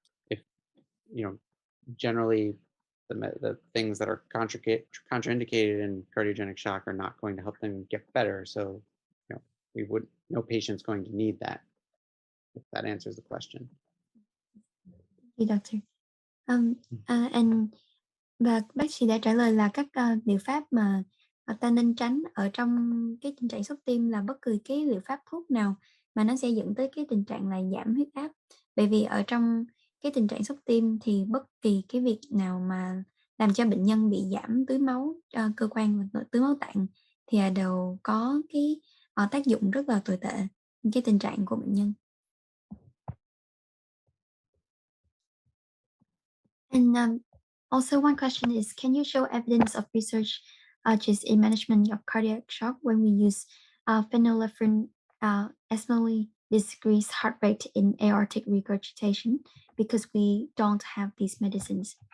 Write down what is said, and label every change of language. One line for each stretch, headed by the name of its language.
English: If, you know, generally the things that are contraindicated in cardiogenic shock are not going to help them get better. So, we would no patient's going to need that. If that answers the question.
Vietnamese: Thì doctor. And và bác sĩ đã trả lời là các liệu pháp mà ta nên tránh ở trong cái tình trạng sốc tim là bất cứ cái liệu pháp thuốc nào mà nó sẽ dẫn tới cái tình trạng là giảm huyết áp. Bởi vì ở trong cái tình trạng sốc tim thì bất kỳ cái việc nào mà làm cho bệnh nhân bị giảm tưới máu cơ quan và tưới máu tạng thì đều có cái tác dụng rất là tồi tệ cái tình trạng của bệnh nhân.
English: And also one question is, can you show evidence of research just in management of cardiac shock when we use phenylephrine esmolol decrease heart rate in aortic regurgitation because we don't have these medicines?